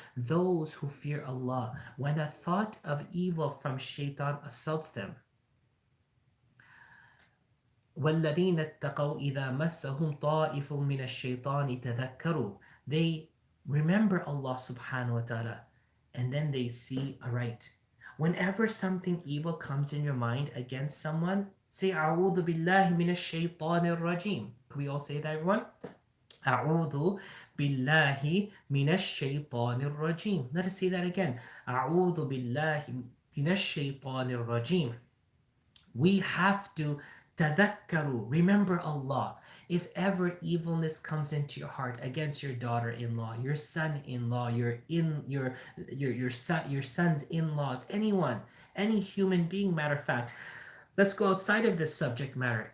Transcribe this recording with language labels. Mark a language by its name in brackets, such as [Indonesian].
[English] Those who fear Allah, when a thought of evil from shaitan assaults them, [Arabic] وَالَّذِينَ اتَّقَوْا إِذَا مَسَّهُمْ طَائِفٌ مِّنَ الشَّيْطَانِ تَذَكَّرُوا. [English] They remember Allah subhanahu wa ta'ala and then they see aright. Whenever something evil comes in your mind against someone, say [Arabic] أعوذ بالله من الشيطان الرجيم. [English] Can we all say that, everyone? [Arabic] أعوذ بالله من الشيطان الرجيم. [English] Let us say that again. [Arabic] أعوذ بالله من الشيطان الرجيم. [English] We have to tadakkaru, remember Allah. If ever evilness comes into your heart against your daughter-in-law, your son-in-law, your son's in-laws, anyone, any human being, matter of fact, let's go outside of this subject matter.